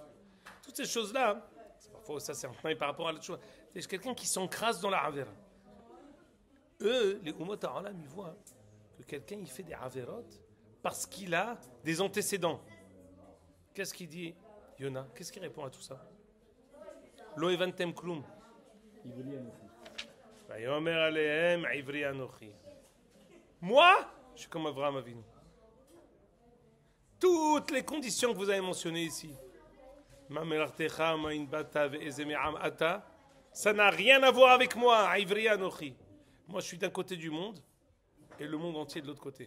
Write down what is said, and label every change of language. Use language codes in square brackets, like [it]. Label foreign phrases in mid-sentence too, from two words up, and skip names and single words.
[fr] Toutes ces choses-là, parfois ça c'est un peu par rapport à la Tshuva. C'est quelqu'un qui s'encrasse dans la Avera. Eux, les [he] אומות העולם, [fr] ils voient que quelqu'un il fait des Averot parce qu'il a des antécédents. Qu'est-ce qu'il dit, Yona? Qu'est-ce qu'il répond à tout ça? [he] לא הבנתם כלום. ויאמר אליהם עברי אנוכי. [fr] Moi, je suis comme Avraham Avinu. Toutes les conditions que vous avez mentionnées ici, ça n'a rien à voir avec moi. [he] עברי אנוכי. [fr] Moi, je suis d'un côté du monde et le monde entier de l'autre côté.